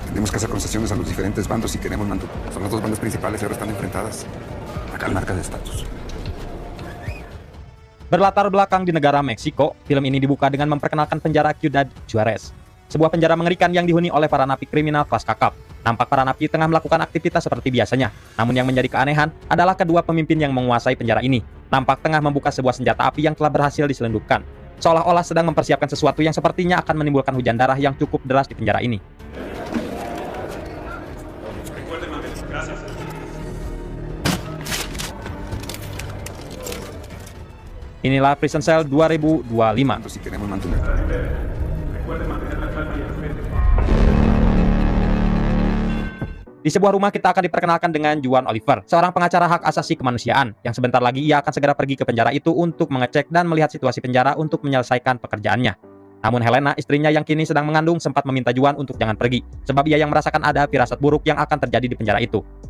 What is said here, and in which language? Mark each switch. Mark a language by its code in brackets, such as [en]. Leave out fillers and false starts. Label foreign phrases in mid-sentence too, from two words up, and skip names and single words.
[es] Tenemos que hacer concesiones a los diferentes bandos si queremos mantener. Son las dos bandas principales y ahora están enfrentadas. Acá el marca de estatus. [id] Berlatar belakang di negara Meksiko, film ini dibuka dengan memperkenalkan penjara Ciudad Juarez. Sebuah penjara mengerikan yang dihuni oleh para napi kriminal kelas kakap. Nampak para napi tengah melakukan aktivitas seperti biasanya. Namun yang menjadi keanehan adalah kedua pemimpin yang menguasai penjara ini. Nampak tengah membuka sebuah senjata api yang telah berhasil diselundupkan. Seolah-olah sedang mempersiapkan sesuatu yang sepertinya akan menimbulkan hujan darah yang cukup deras di penjara ini. Inilah Prison Cell 2025. [es] Si queremos mantener. [id] Di sebuah rumah kita akan diperkenalkan dengan Juan Oliver, seorang pengacara hak asasi kemanusiaan, yang sebentar lagi ia akan segera pergi ke penjara itu untuk mengecek dan melihat situasi penjara untuk menyelesaikan pekerjaannya. Namun Helena, istrinya yang kini sedang mengandung, sempat meminta Juan untuk jangan pergi, sebab ia yang merasakan ada firasat buruk yang akan terjadi di penjara itu.